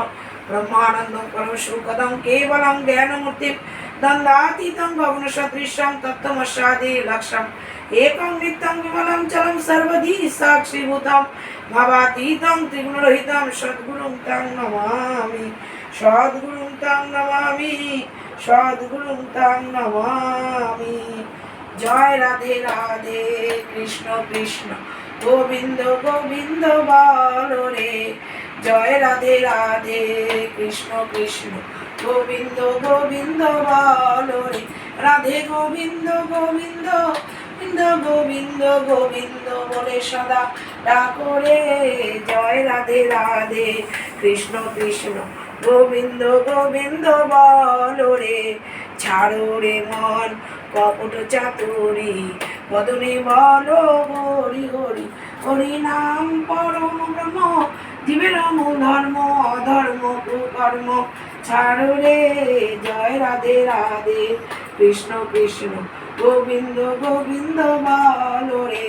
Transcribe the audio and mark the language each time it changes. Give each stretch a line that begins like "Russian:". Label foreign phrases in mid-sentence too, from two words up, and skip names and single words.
Sanskrit: ब्रह्मानन्दं परमसुखदं केवलं ज्ञानमूर्तिं दण्डातीतं भवनसदृशं तत्त्वमस्यादि लक्ष्यम् एकं नित्यं विमलं चलं सर्वधी साक्षीभूतं भावातीतं त्रिगुणरहितं सद्गुरुं तं नमामि सद्गुरुं तं नमामि सद्गुरुं तं नमामि।
Bangla: জয় রাধে রাধে কৃষ্ণ কৃষ্ণ গোবিন্দ গোবিন্দ বলো রে। জয় রাধে রাধে কৃষ্ণ কৃষ্ণ গোবিন্দ গোবিন্দ বলো রে। রাধে গোবিন্দ গোবিন্দ গোবিন্দ গোবিন্দ গোবিন্দ বলে সদা ডাকো রে। জয় রাধে রাধে কৃষ্ণ কৃষ্ণ গোবিন্দ গোবিন্দ বলো রে। ছাড়ো রে মন কপট চাতুরি বদনে বলো হরি হরি হরি নাম পরম ব্রহ্ম জীবের মূল ধর্ম অধর্ম কুকর্ম ছাড়ো রে। জয় রাধে রাধে কৃষ্ণ কৃষ্ণ গোবিন্দ গোবিন্দ বলো রে।